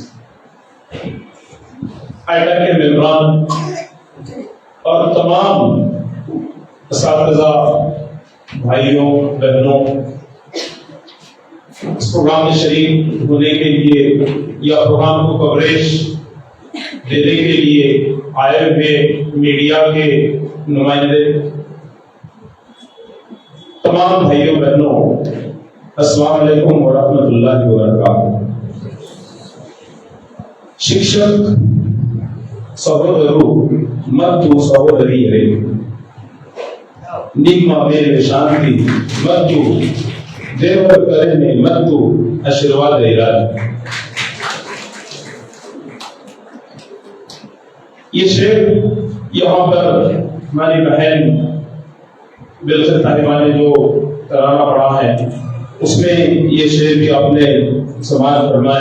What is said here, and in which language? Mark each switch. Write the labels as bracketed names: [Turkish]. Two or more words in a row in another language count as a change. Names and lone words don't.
[Urdu] آئیٹا کے ممبران اور تمام اساتذہ بھائیوں بہنوں، اس پروگرام میں شریک ہونے کے لیے یا پروگرام کو کوریج دینے کے لیے آئے ہوئے میڈیا کے نمائندے، تمام بھائیوں بہنوں، [Arabic] السلام علیکم ورحمۃ اللہ وبرکاتہ. [Kannada] ಶಿಕ್ಷಕ ಸಹೋದರರು ಮತ್ತು ಸಹೋದರಿಯರೇ, ನಿಮ್ಮ ಮೇಲೆ ಶಾಂತಿ ಮತ್ತು ದೇವರ ಕರುಣೆ ಮತ್ತು ಆಶೀರ್ವಾದ ಇರಲಿ. [Urdu] یہ شعر یہاں پر ہماری بہن بلقیس طاہرہ نے جو ترانہ پڑھا ہے، اس میں یہ شعر بھی آپ نے سماعت فرمایا.